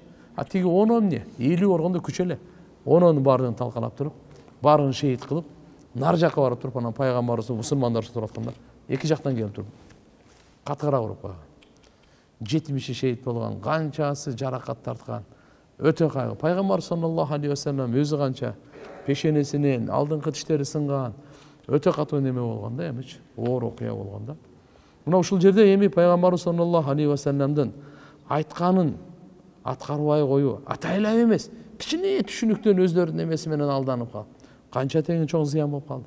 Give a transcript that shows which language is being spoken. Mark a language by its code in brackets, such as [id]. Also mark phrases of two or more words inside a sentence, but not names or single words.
[ky] Тиги 10 эмне? 50 оргондо күч эле. 10 бардыгын талкалап туруп, барын шейит кылып, нар жакка барып туруп, анан пайгамбарыбыз мусулмандар туруп атканда, эки жактан келип туруп, катыгыраак уруп койгон. 70 шейит болгон, канчасы жаракат тарткан. Өтө кайгы. Пайгамбар [ar] صلى الله عليه وسلم [ky] өзү канча пешенесинен алдыңкы тиштери сынган, өтө катуу неме болгондо эмичи оор окуя болгондо мына ушул жерде эми пайгамбарыбыз [ar] صلى الله عليه وسلم [ky] айтканын аткарбай коюу атайлап эмес кичине түшүнүктөн өздөрүнүн эмеси менен алданып калып канча деген чоң зыян болуп калды.